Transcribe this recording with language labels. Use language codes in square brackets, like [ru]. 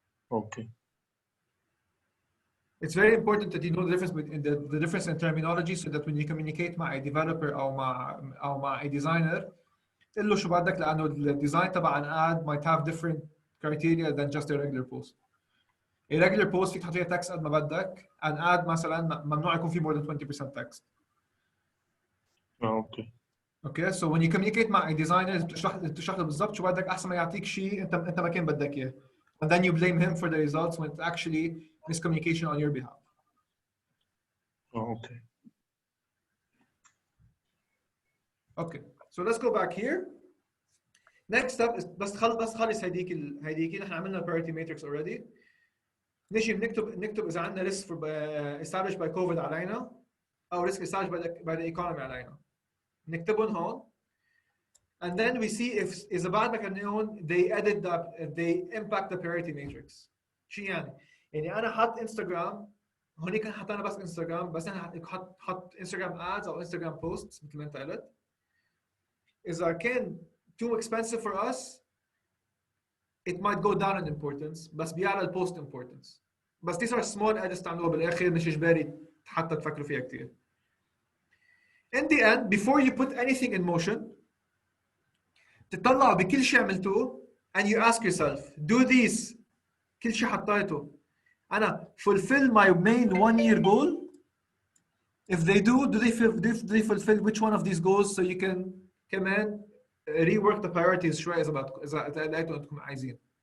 [en] Okay. It's very important that you know the difference between the difference in terminology so that when you communicate [ar] مع [en] a developer [ar] أو مع [en] a designer [ar] تقول له شو بدك لأنه الديزاين تبع [en] an ad might have different criteria than just a regular post. A regular post [ar] فيك تحط فيها text قد ما بدك. [en] An ad [ar] مثلا ممنوع يكون فيه [en] more than 20% text. Okay. Okay, so when you communicate [ar] مع a designer بتشرح له بالضبط شو بدك أحسن ما يعطيك شيء أنت ما كان بدك إياه. [en] And then you blame him for the results when it's actually miscommunication on your behalf. Okay. Okay, so let's go back here. Next step is [ar] بس خلص هيديك نحن عملنا [en] priority matrix already. [ar] نجي نكتب إذا عندنا [en] risk established by COVID [ar] علينا أو [en] risk established by the economy [ar] علينا. نكتبهم هون. [en] And then we see if [ar] إذا بعد ما كنا [en] they impact the priority matrix. [ar] شو يعني؟ يعني أنا حط انستغرام هونيك حطينا بس انستغرام بس أنا حط انستغرام ads أو انستغرام posts مثل ما أنت قلت. إذا كان [en] too expensive for us, it might go down in importance [ar] بس بيعلى البوست [en] importance. [ar] بس [en] these are small edits [ar] تعملوها بالآخر مش إجباري حتى تفكروا فيها كتير. [en] In the end, before you put anything in motion, [ar] تطلع بكل شيء عملتوه [en] and you ask yourself, do these [ar] كل شيء حطيته أنا [en] fulfill my main 1 year goal? If they do they fulfill which one of these goals so you can [ar] كمان [en] rework the priorities [ar] شوي إذا لقيتوا أنتم عايزين.